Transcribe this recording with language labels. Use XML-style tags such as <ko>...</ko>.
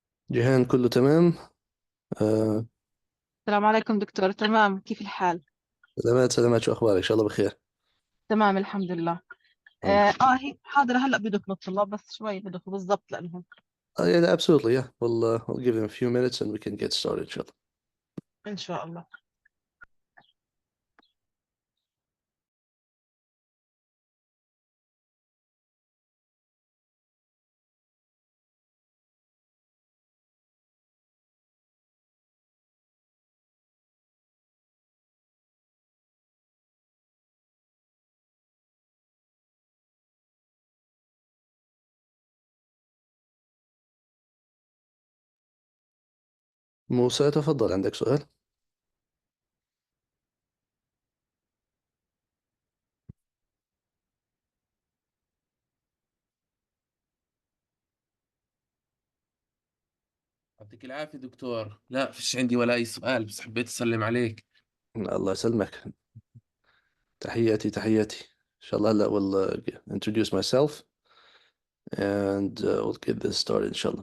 <ar>جيهان كله تمام؟ آه، السلام عليكم دكتور. تمام، كيف الحال؟ سلامات سلامات، شو أخبارك؟ إن شاء الله بخير. تمام الحمد لله. الحمد لله. هي حاضر، هلا بدخلوا الطلاب بس شوي بدخلوا بالضبط لأنهم.</ar> <en>Yeah, absolutely, yeah. We'll give them a few minutes and we can get started إن شاء الله.</en> <ar>إن شاء الله. موسى تفضل، عندك سؤال؟ يعطيك العافية دكتور. لا فيش عندي ولا أي سؤال، بس حبيت أسلم عليك. الله يسلمك. تحياتي إن شاء الله.</ar> <en>هلا we'll introduce myself and we'll get this started إن شاء الله.</en>